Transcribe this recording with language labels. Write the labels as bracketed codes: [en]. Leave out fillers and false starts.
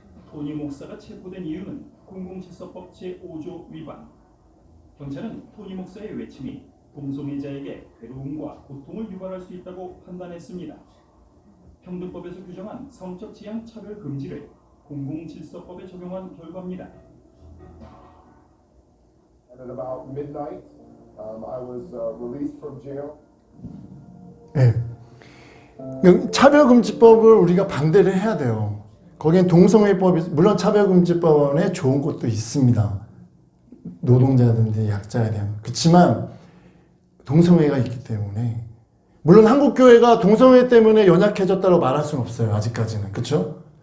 [ko] 토니 목사가 체포된 이유는 공공질서법 제5조 위반. 경찰은 토니 목사의 외침이 동성애자에게 괴로움과 고통을 유발할 수 있다고 판단했습니다. 평등법에서 규정한 성적 지향 차별 금지를 공공질서법에 적용한 결과입니다. [en] And at about midnight, I was released from jail. [ko] 네. 차별금지법을 우리가 반대를 해야 돼요. 거기엔 동성애법이, 물론 차별금지법원에 좋은 것도 있습니다. 노동자든지 약자에 대한. 그렇지만 동성애가 있기 때문에, 물론 한국교회가 동성애 때문에 연약해졌다고 말할 수는 없어요. 아직까지는. 그렇죠?